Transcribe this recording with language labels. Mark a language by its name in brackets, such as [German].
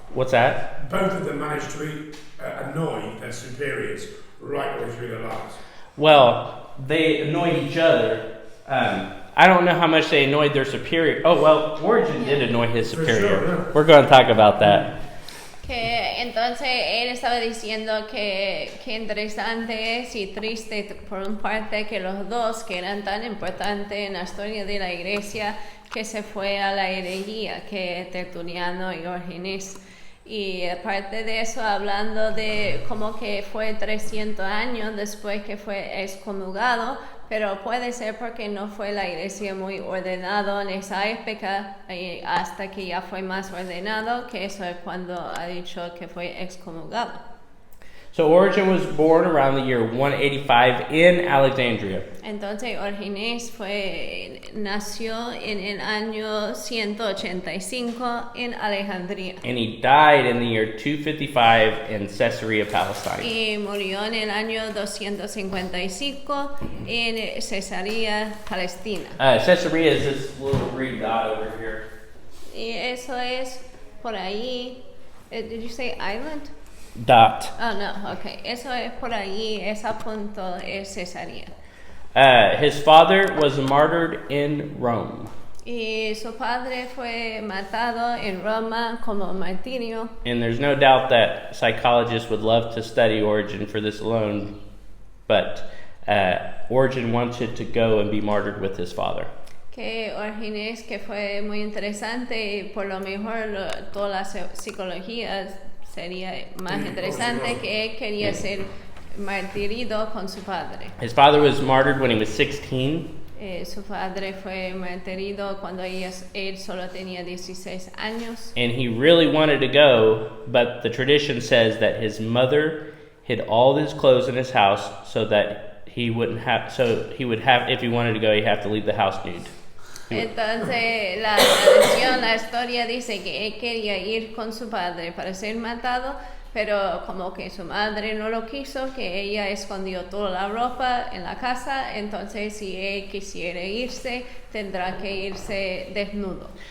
[English] What's that? Both of them managed to annoy their superiors right the way through their lives. Well, they annoyed each other. I don't know how much they annoyed their superior. Oh, well, Origen did annoy his For superior. sure, yeah. We're going to talk about that. [Spanish] Que entonces él estaba diciendo que interesante es y triste por un parte que los dos que eran tan importantes en la historia de la iglesia que se fue a la herejía, que Tertuliano y Orígenes. Y aparte de eso, hablando de como que fue 300 años después que fue excomulgado, pero puede ser porque no fue la iglesia muy ordenado en esa época, hasta que ya fue más ordenado, que eso es cuando ha dicho que fue excomulgado. [English] So Origen was born around the year 185 in Alexandria. [Spanish] Entonces Orígenes nació en el año 185 en Alejandría. [English] And he died in the year 255 in Caesarea Palestine. [Spanish] Y murió en el año 255 en Cesarea, Palestina. [English] Caesarea is this little green dot over here. [Spanish] Y eso es por ahí. [English] Did you say island? Dot. Oh, no, okay. [Spanish] Eso es por ahí, ese punto es Cesarea. [English] His father was martyred in Rome. [Spanish] Y su padre fue matado en Roma como martirio. [English] And there's no doubt that psychologists would love to study Origen for this alone, but Origen wanted to go and be martyred with his father. [Spanish] Que Origen, que fue muy interesante y por lo mejor toda la psicología sería más interesante que él quería ser martirido con su padre. [English] His father was martyred when he was 16. [Spanish] Su padre fue martirido cuando él solo tenía 16 años. [English] And he really wanted to go, but the tradition says that his mother hid all his clothes in his house so that he would have, if he wanted to go, he'd have to leave the house nude. [Spanish] Entonces la tradición, la historia dice que él quería ir con su padre para ser matado, pero como que su madre no lo quiso, que ella escondió toda la ropa en la casa, entonces si él quisiera irse, tendrá que irse desnudo.